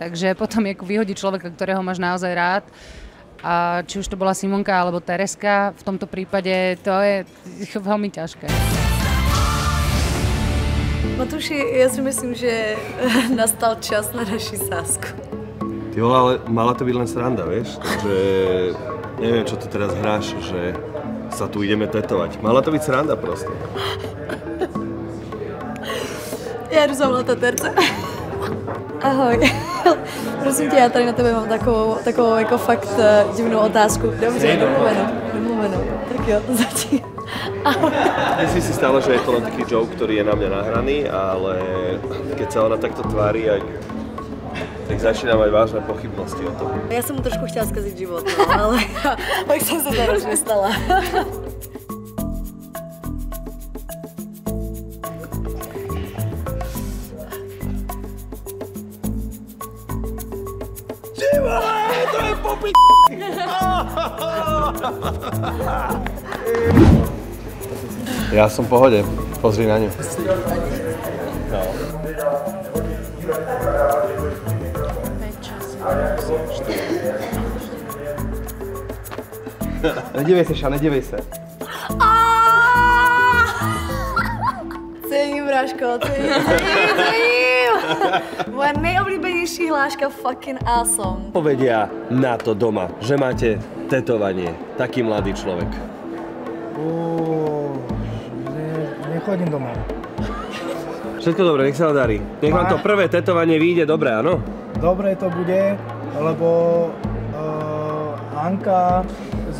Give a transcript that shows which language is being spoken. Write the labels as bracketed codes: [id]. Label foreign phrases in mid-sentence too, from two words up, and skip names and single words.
[sk] Takže potom ako vyhodí človeka, ktorého máš naozaj rád, a či už to bola Simonka alebo Tereska, v tomto prípade to je veľmi ťažké. [cs] Matuši, já si myslím, že nastal čas na naši sásku. [sk] Ty vole, ale mala to byť len sranda, vieš? Takže neviem, čo tu teraz hráš, že sa tu ideme tetovať. Mala to byť sranda proste. [cs] Já jdu zavolat Terce. Ahoj. Prosím tě, já tady na tebe mám takovou jako fakt divnou otázku. Dobře, domluveno. Tak jo, zatím. Ahoj. [sk] Myslím si stále, že je to len taký joke, ktorý je na mňa nahraný, ale keď sa ona takto tvári, tak začína mať vážne pochybnosti o tom. [cs] Já jsem mu trošku chtěla zkazit život, no, ale pak jsem se to už nestala. Ty vole, to je popí... [sk] Ja som v pohode, pozri na ňu. No. [cs] Nedívej se, Ša, nedívej se. [sk] Cením, Bráško, cením. [cs] Moje nejoblíbenější hláška [en] fucking awesome. [sk] Povedia na to doma, že máte tetovanie. Taký mladý človek. Nechodím domov. Všetko dobre, nech sa vám darí. Nech vám to prvé tetovanie vyjde dobre, áno? Dobre to bude, lebo Anka z...